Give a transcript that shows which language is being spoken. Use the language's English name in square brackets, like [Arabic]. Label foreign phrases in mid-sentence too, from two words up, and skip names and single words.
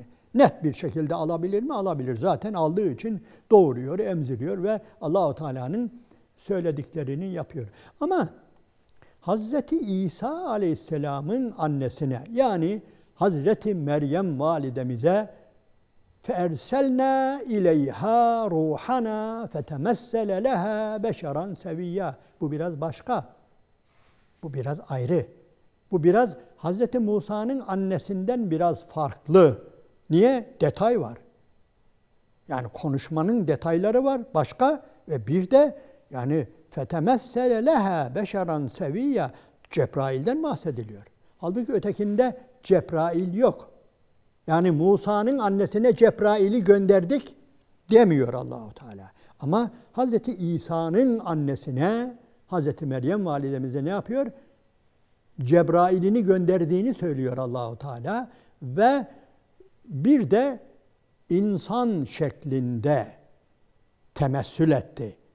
[Turkish] Net bir şekilde alabilir mi? Alabilir. Zaten aldığı için doğuruyor, emziriyor ve Allah-u Teala'nın söylediklerini yapıyor. Ama Hz. İsa Aleyhisselam'ın annesine, yani Hz. Meryem validemize [Arabic] فَاَرْسَلْنَا اِلَيْهَا رُوحَنَا فَتَمَثَّلَ لَهَا بَشَرًا سَوِيًّا. [Turkish] Bu biraz başka. Bu biraz ayrı. Bu biraz Hz. Musa'nın annesinden biraz farklı. Niye? Detay var. Yani konuşmanın detayları var. Başka ve bir de yani [Arabic] فَتَمَثَّلَ لَهَا بَشَرًا سَوِيًّا. [Turkish] Cebrail'den bahsediliyor. Halbuki ötekinde Cebrail yok. Yani Musa'nın annesine Cebrail'i gönderdik demiyor Allah-u Teala. Ama Hz. İsa'nın annesine, Hz. Meryem validemize ne yapıyor? Cebrail'ini gönderdiğini söylüyor Allah-u Teala ve bir de insan şeklinde temessül etti.